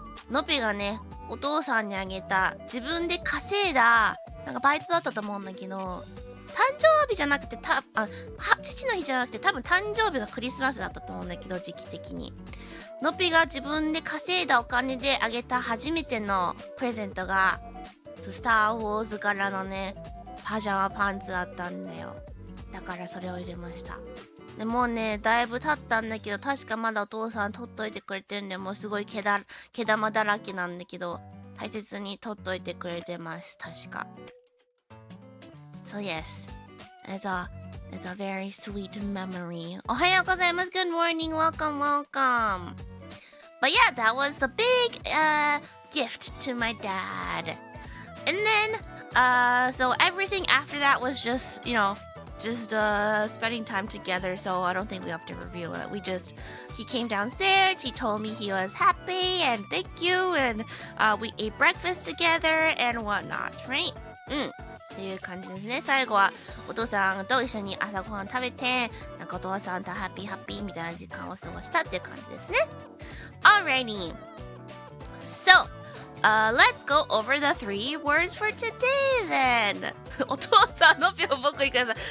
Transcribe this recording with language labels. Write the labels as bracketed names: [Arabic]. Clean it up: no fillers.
[Japanese] のびがね、お父さんにあげた自分で稼いだなんかバイトだったと思うんだけど、誕生日じゃなくて父の日じゃなくて多分誕生日がクリスマスだったと思うんだけど、時期的にのびが自分で稼いだお金であげた初めてのプレゼントがスター・ウォーズ柄のねパジャマパンツだったんだよ。だからそれを入れました。でもうねだいぶ経ったんだけど、確かまだお父さん取っといてくれてるんで、もうすごい毛玉だらけなんだけど大切に取っといてくれてます、確か。 [English] So yes, it's a very sweet memory. [Japanese] おはようございます。 [English] Good morning, welcome. But yeah, that was the big gift to my dad. And then so everything after that was just, just spending time together, so I don't think we have to review it. He came downstairs, he told me he was happy and thank you, and we ate breakfast together and whatnot, right? [Japanese] っていう感じですね。最後はお父さんと一緒に朝ごはん食べて、なんかお父さんとハッピーみたいな時間を過ごしたっていう感じですね。 [English] Alrighty. So, let's go over the 3 words for today then. [Japanese] お父さんのぴょん僕にください。